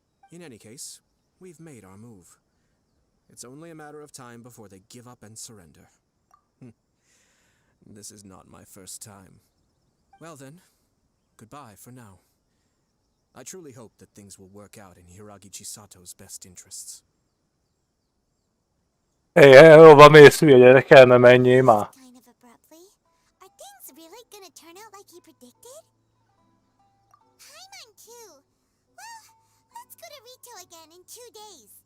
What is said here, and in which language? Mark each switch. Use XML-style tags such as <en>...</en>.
<en>In any case, we've made our move. It's only a matter of time before they give up and surrender. This is not my first time. Well then, goodbye for now. I truly hope that things will work out in Hiragi Chisato's best interests.</en> <hu>Hova mész, hülye gyerek, el ne menjél már.</hu> <en>Kind of abruptly. Are things it's really gonna turn out like he predicted? Paimon too. Well, let's go to Rito again in 2 days.</en>